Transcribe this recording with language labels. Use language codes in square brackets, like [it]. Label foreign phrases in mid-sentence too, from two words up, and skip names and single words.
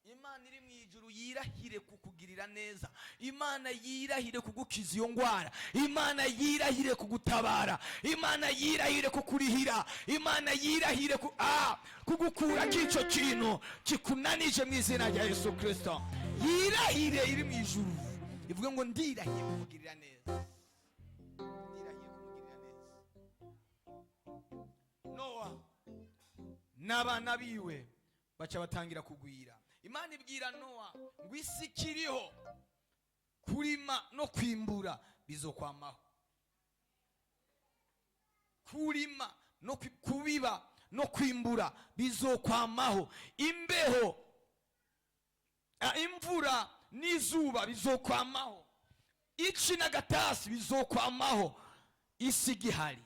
[rn] imana iri mu ijuru yirahire kukugirira neza, imana yirahire kugukiza iyo ndwara, imana yirahire kugutabara, imana yirahire kukurihira, imana yirahire kugukura k'icyo kintu kikunanije mu izina rya Yesu Kristo. Yirahire iri mu ijuru ivuga ngo ndirahiye kumugirira neza, ndirahiye kumugirira neza. Nowa n'abana biwe baca batangira kugwira. Imana ibwira Nowa ngo isi kiriho kurima no kwimbura bizokwamaho, kurima no kubiba no kwimbura bizokwamaho, imbeho imvura n'izuba bizokwamaho, ici n'agatasi bizokwamaho, isi gihari.